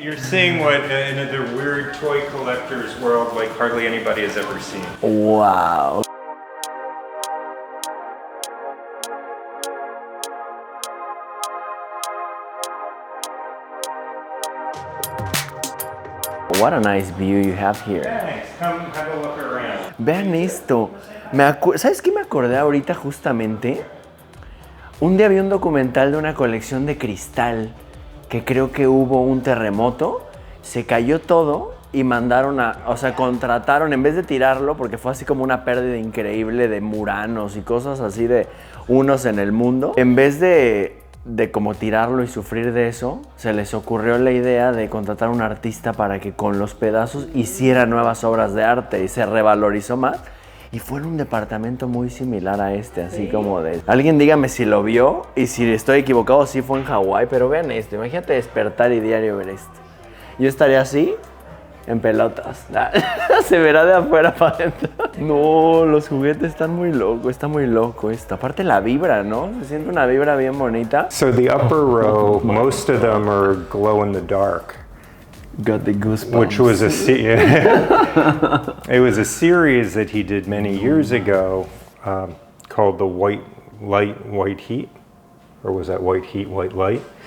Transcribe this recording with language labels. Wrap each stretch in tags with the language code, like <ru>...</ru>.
<en>You're seeing what in the weird toy collector's world like hardly anybody has ever seen. Wow. What a nice view you have here. Thanks. Come have a look around.</en> <es>Vean esto. ¿Sabes qué me acordé ahorita justamente? Un día vi un documental de una colección de cristal que creo que hubo un terremoto, se cayó todo y mandaron contrataron, en vez de tirarlo, porque fue así como una pérdida increíble de muranos y cosas así de unos en el mundo, en vez de como tirarlo y sufrir de eso, se les ocurrió la idea de contratar a un artista para que con los pedazos hiciera nuevas obras de arte y se revalorizó más. Y fue en un departamento muy similar a este, así como de... Alguien dígame si lo vio y si estoy equivocado, sí fue en Hawái, pero vean esto, imagínate despertar y diario ver esto. Yo estaría así, en pelotas. Se verá de afuera para adentro. No, los juguetes están muy locos, está muy loco esto. Aparte la vibra, ¿no? Se siente una vibra bien bonita.</es> <en>So the upper row, most of them are glow in the dark. Got the goosebumps. Which was it was a series that he did many years ago called the White Light, White Heat, or was that White Heat, White Light?</en>